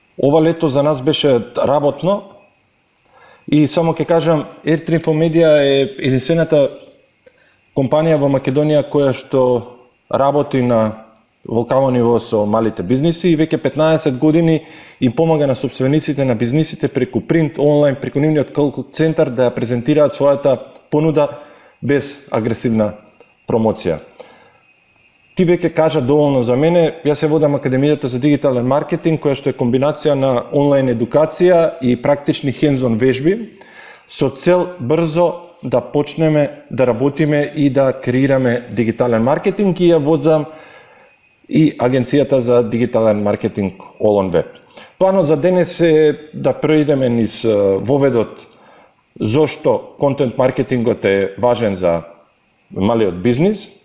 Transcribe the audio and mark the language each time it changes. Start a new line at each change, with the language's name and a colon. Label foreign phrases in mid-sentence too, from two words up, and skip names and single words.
Macedonian: Ова лето за нас беше работно и само ќе кажам, Airtrim Media е единствената компанија во Македонија која што работи на локално ниво со малите бизниси и веќе 15 години им помага на собствениците на бизнисите преку принт, онлайн, преку нивниот call центар да ја презентираат својата понуда без агресивна промоција. Ти веќе кажа доволно за мене, јас се водам Академијата за дигитален маркетинг, која што е комбинација на онлайн едукација и практични hands-on вежби, со цел брзо да почнеме да работиме и да креираме дигитален маркетинг и ја водам и Агенцијата за дигитален маркетинг All on Web. Планот за денес е да преидеме низ воведот зошто контент маркетингот е важен за малиот бизнис.